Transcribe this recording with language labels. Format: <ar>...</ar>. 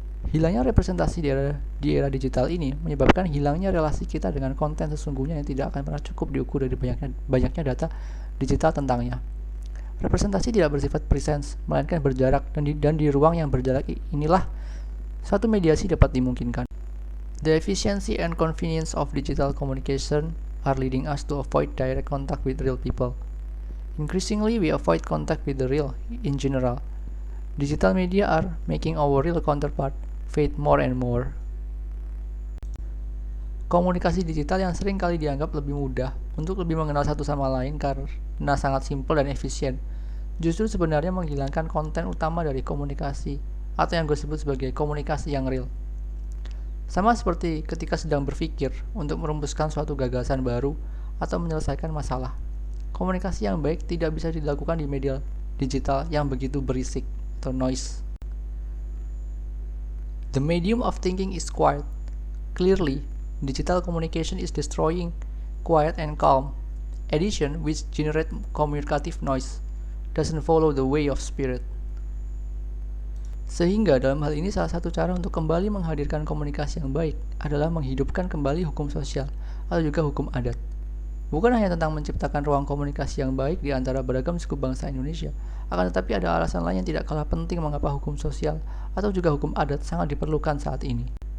<id>Hilangnya representasi di era digital ini menyebabkan hilangnya relasi kita dengan konten sesungguhnya yang tidak akan pernah cukup diukur dari banyaknya data digital tentangnya. Representasi tidak bersifat presence, melainkan berjarak, dan di ruang yang berjarak inilah suatu mediasi dapat dimungkinkan.</id> <en>The efficiency and convenience of digital communication are leading us to avoid direct contact with real people. Increasingly, we avoid contact with the real in general. Digital media are making our real counterpart fade more and more.</en> <id>Komunikasi digital yang sering kali dianggap lebih mudah untuk lebih mengenal satu sama lain karena sangat simpel dan efisien, justru sebenarnya menghilangkan konten utama dari komunikasi, atau yang gue sebut sebagai komunikasi yang real. Sama seperti ketika sedang berpikir untuk merumuskan suatu gagasan baru atau menyelesaikan masalah. Komunikasi yang baik tidak bisa dilakukan di media digital yang begitu berisik atau noise.</id> <en>The medium of thinking is quiet. Clearly, digital communication is destroying quiet and calm. Addition, which generate communicative noise, doesn't follow the way of spirit.</en> <id>Sehingga dalam hal ini salah satu cara untuk kembali menghadirkan komunikasi yang baik adalah menghidupkan kembali hukum sosial atau juga hukum adat. bukan hanya tentang menciptakan ruang komunikasi yang baik di antara beragam suku bangsa Indonesia, akan tetapi ada alasan lain yang tidak kalah penting mengapa hukum sosial atau juga hukum adat sangat diperlukan saat ini.</id>